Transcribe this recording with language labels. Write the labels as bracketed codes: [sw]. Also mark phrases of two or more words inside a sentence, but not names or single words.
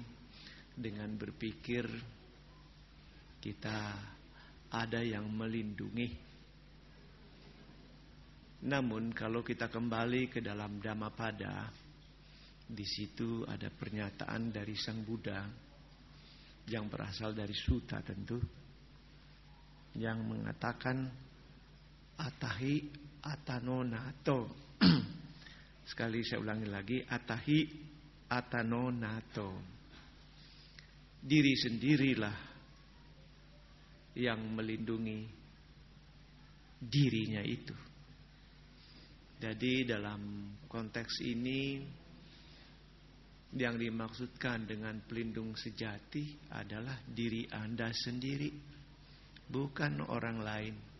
[id] Dengan berpikir kita ada yang melindungi. Namun kalau kita kembali ke dalam Dhammapada, di situ ada pernyataan dari Sang Buddha yang berasal dari Sutta tentu, yang mengatakan [pi] atahi atano nato. [id] Sekali saya ulangi lagi, [pi] atahi atano nato. [id] Diri sendirilah yang melindungi dirinya itu. Jadi dalam konteks ini yang dimaksudkan dengan pelindung sejati adalah diri Anda sendiri, bukan orang lain.